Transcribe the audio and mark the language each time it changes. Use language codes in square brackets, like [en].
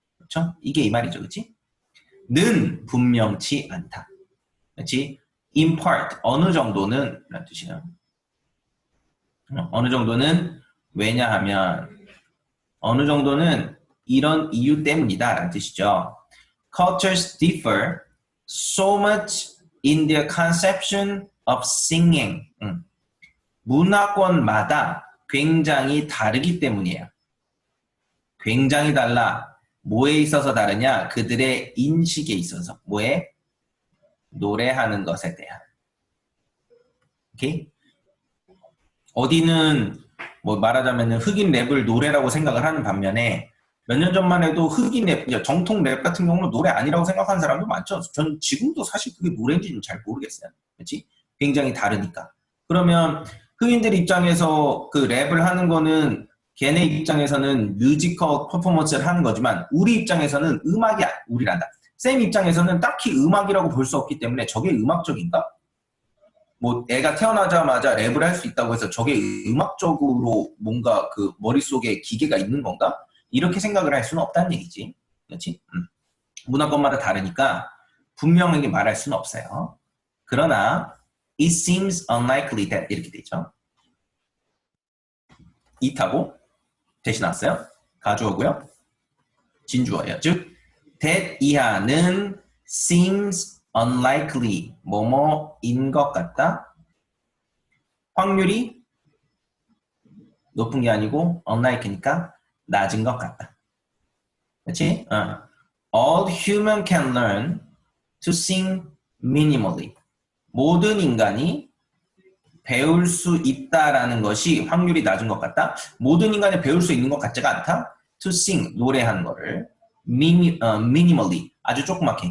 [ko] 그렇죠? 이게 이 말이죠. 그렇지? 는 분명치 않다. 그렇지? [en] In part, [ko] 어느 정도는 라는 뜻이에요. 어느 정도는 왜냐하면 어느 정도는 이런 이유 때문이다 라는 뜻이죠. [en] Cultures differ so much in their conception of singing. [ko] 문화권마다 굉장히 다르기 때문이에요. 굉장히 달라. 뭐에 있어서 다르냐? 그들의 인식에 있어서. 뭐에? 노래하는 것에 대한. 오케이? 어디는 뭐 말하자면 흑인 랩을 노래라고 생각을 하는 반면에 몇 년 전만 해도 흑인 랩, 정통 랩 같은 경우는 노래 아니라고 생각하는 사람도 많죠. 전 지금도 사실 그게 노래인지는 잘 모르겠어요. 그렇지? 굉장히 다르니까. 그러면 흑인들 입장에서 그 랩을 하는 거는 걔네 입장에서는 뮤지컬 퍼포먼스를 하는 거지만 우리 입장에서는 음악이 우리란다. 쌤 입장에서는 딱히 음악이라고 볼 수 없기 때문에 저게 음악적인가? 뭐 애가 태어나자마자 랩을 할 수 있다고 해서 저게 음악적으로 뭔가 그 머릿속에 기계가 있는 건가? 이렇게 생각을 할 수는 없다는 얘기지. 그렇지? 문화권마다 다르니까 분명하게 말할 수는 없어요. [en] 그러나 it seems unlikely that [ko] 이렇게 되죠. it하고 대신 왔어요. 가주어고요. 진주어예요. 즉 that 이하는 [en] seems unlikely [ko] 뭐뭐인 것 같다. 확률이 높은 게 아니고 unlike니까 낮은 것 같다. 그렇지? [en] All human can learn to sing minimally. [ko] 모든 인간이 배울 수 있다라는 것이 확률이 낮은 것 같다. 모든 인간이 배울 수 있는 것 같지가 않다. [en] To sing, [ko] 노래하는 거를 minimally, 아주 조그맣게.